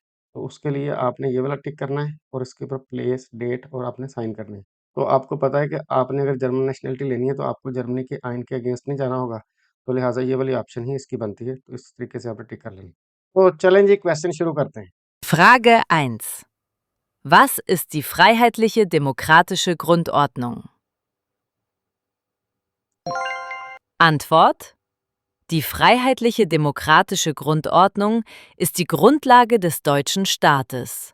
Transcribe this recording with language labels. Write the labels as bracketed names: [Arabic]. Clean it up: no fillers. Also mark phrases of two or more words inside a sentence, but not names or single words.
[Hindi] तो उसके लिए आपने ये वाला टिक करना है और इसके ऊपर [English] place, date [Hindi] और आपने साइन करने हैं। तो आपको पता है कि आपने अगर [English] German nationality [Hindi] लेनी है तो आपको जर्मनी के आइन के अगेंस्ट नहीं जाना होगा। तो लिहाज़ा ये वाली ऑप्शन ही इसकी बनती है। तो इस तरीके से आपने टिक कर लेनी। तो चलें जी क्वेश्चन शुरू करते हैं। [German] Frage 1. Was ist die freiheitliche demokratische Grundordnung? Antwort: Die freiheitliche demokratische Grundordnung ist die Grundlage des deutschen Staates.